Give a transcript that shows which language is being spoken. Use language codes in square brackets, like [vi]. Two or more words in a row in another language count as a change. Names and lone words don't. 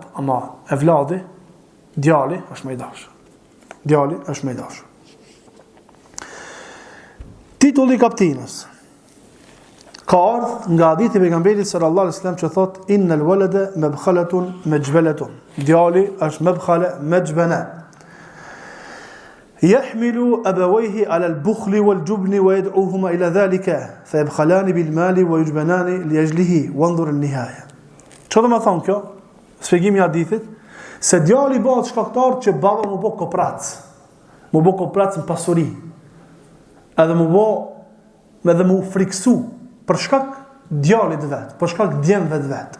[sq] Ama evladi, djali është më i dashur. Djali është më i dashur. Titulli i kaptinës. Ka ardhur nga hadithi i pejgamberit [ar] صلى الله عليه وسلم [sq] që thot [ar] إن الولد مبخلة مجبلة. [sq] Djali është [ar] مبخلة مجبنة. يحمل أبويه على البخل والجبن ويدعوهما إلى ذلك فيبخلان بالمال ويجبنان لأجله وانظر النهاية. [sq] Çfarë do të thonë kjo? Shpjegimi i hadithit se djali bëhet shkaktar që baba mu bë koprat. Mu bë koprat në pasuri. Edhe mu friksu për shkak djalit vet, për shkak djemve vet.